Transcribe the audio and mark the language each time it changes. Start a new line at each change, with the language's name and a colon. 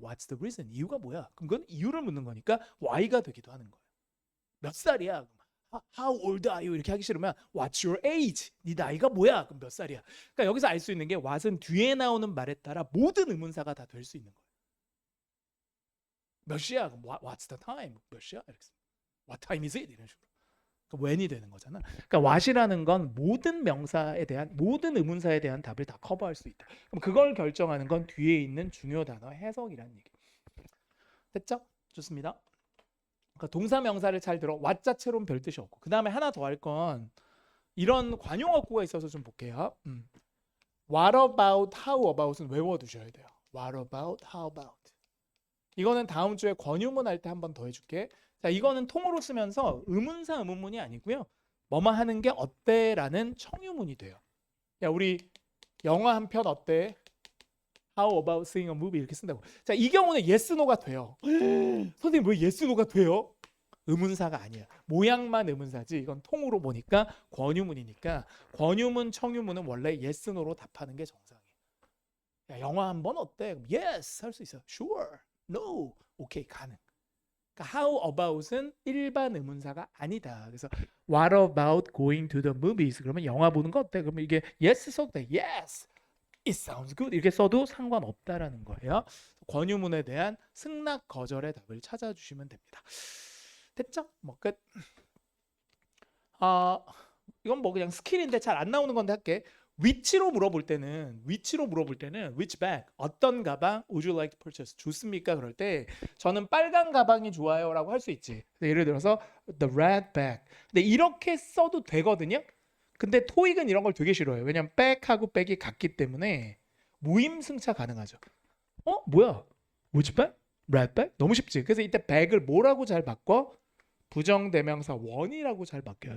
English: What's the reason?
Korean: 이유가 뭐야? 그럼 그건 이유를 묻는 거니까 why가 되기도 하는 거예요. 몇 살이야?
English: How old are you?
Korean: 이렇게 하기 싫으면
English: What's your age?
Korean: 네 나이가 뭐야? 그럼 몇 살이야? 그러니까 여기서 알 수 있는 게 what은 뒤에 나오는 말에 따라 모든 의문사가 다 될 수 있는 거예요. 몇 시야?
English: 그럼 What's the time?
Korean: 몇 시야? 이렇게 쓰면
English: What time is it?
Korean: 이런 식으로. 그러니까 when이 되는 거잖아. 그러니까 what이라는 건 모든 명사에 대한 모든 의문사에 대한 답을 다 커버할 수 있다. 그럼 그걸 결정하는 건 뒤에 있는 중요 단어 해석이라는 얘기. 됐죠? 좋습니다. 그러니까 동사 명사를 잘 들어. what 자체로는 별 뜻이 없고. 그다음에 하나 더 할 건 이런 관용어구가 있어서 좀 볼게요. What about, how about은 외워두셔야 돼요.
English: What about, how about.
Korean: 이거는 다음 주에 권유문 할 때 한 번 더 해줄게. 자, 이거는 통으로 쓰면서 의문사 의문문이 아니고요. 뭐뭐 하는 게 어때라는 청유문이 돼요. 야, 우리 영화 한 편 어때?
English: How about seeing a movie
Korean: 이렇게 쓴다고. 자, 이 경우는 yes, no가 돼요. 선생님 왜 yes, no가 돼요? 의문사가 아니야. 모양만 의문사지. 이건 통으로 보니까 권유문이니까 권유문, 청유문은 원래 yes, no로 답하는 게 정상이에요. 야, 영화 한 번 어때? 그럼 yes 할 수 있어. Sure, no, 오케이 가능. 그러니까 how about은 일반 의문사가 아니다.
English: 그래서 what about going to the movies?
Korean: 그러면 영화 보는 거 어때? 그러면 이게 yes 써도 돼.
English: Yes, it sounds good.
Korean: 이렇게 써도 상관없다라는 거예요. 권유문에 대한 승낙 거절의 답을 찾아주시면 됩니다. 됐죠? 뭐 끝. 이건 뭐 그냥 스킬인데 잘 안 나오는 건데 할게. 위치로 물어볼 때는 which bag 어떤 가방
English: would you like to purchase
Korean: 좋습니까? 그럴 때 저는 빨간 가방이 좋아요라고 할 수 있지. 예를 들어서
English: the red bag.
Korean: 근데 이렇게 써도 되거든요. 근데 토익은 이런 걸 되게 싫어해요. 왜냐면 백하고 백이 같기 때문에 무임승차 가능하죠. 뭐야?
English: which bag? red bag?
Korean: 너무 쉽지. 그래서 이때 bag을 뭐라고 잘 바꿔? 부정대명사 원이라고 잘 바뀌어요.